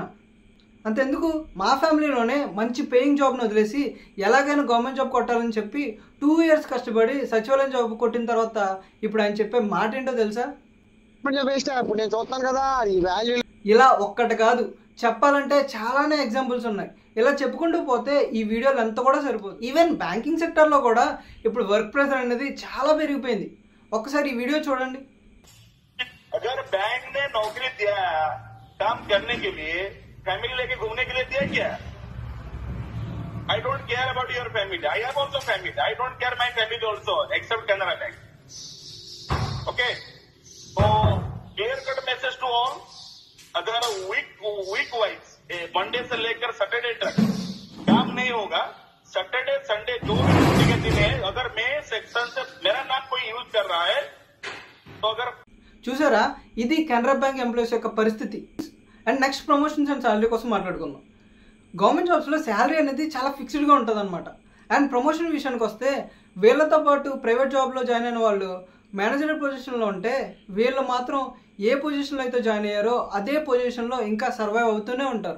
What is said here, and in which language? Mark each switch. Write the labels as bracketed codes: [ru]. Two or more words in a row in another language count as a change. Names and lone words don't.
[te] అంతెందుకు, మా ఫ్యామిలీలోనే మంచి [en] paying job [te] వదిలేసి ఎలాగైనా [en] government job [te] కొట్టాలని చెప్పి 2 years కష్టపడి సచివాలయం జాబ్ కొట్టిన తర్వాత ఇప్పుడు ఆయన చెప్పే మాట ఏంటో తెలుసా? ఇలా ఒక్కటి కాదు, చెప్పాలంటే చాలానే ఎగ్జాంపుల్స్ ఉన్నాయి. ఇలా చెప్పుకుంటూ పోతే ఈ వీడియోలు ఎంత కూడా సరిపోదు. [en] even banking sector [te] కూడా ఇప్పుడు [en] work pressure [te] అనేది చాలా పెరిగిపోయింది. ఒక్కసారి ఈ వీడియో చూడండి. [hi] अगर बैंक ने नौकरी दिया काम करने के लिए, फैमिली लेके घूमने के लिए दिया क्या? [en] I don't care about your family. I have also family. I don't care my family also, except Canara Bank. Okay. So clear cut message to all. [hi] अगर [en] week wise Monday [hi] से लेकर सैटरडे तक काम नहीं होगा, [en] Saturday Sunday [hi] जो भी छुट्टी के दिन है, अगर मैं सेक्शन से मेरा नाम कोई यूज कर रहा है तो अगर [te] చూసారా, ఇది కెనరా బ్యాంక్ ఎంప్లాయీస్ యొక్క పరిస్థితి. [en] and next promotions and salary [te] కోసం మాట్లాడుకుందాం. [en] government jobs [te] శాలరీ అనేది చాలా ఫిక్స్డ్గా ఉంటుంది అనమాట. [en] and promotion [te] విషయానికి వస్తే వీళ్ళతో పాటు [en] private job [te] జాయిన్ అయిన వాళ్ళు [en] manager position [te] ఉంటే, వీళ్ళు మాత్రం ఏ పొజిషన్లో అయితే జాయిన్ అయ్యారో అదే పొజిషన్లో ఇంకా సర్వైవ్ అవుతూనే ఉంటారు.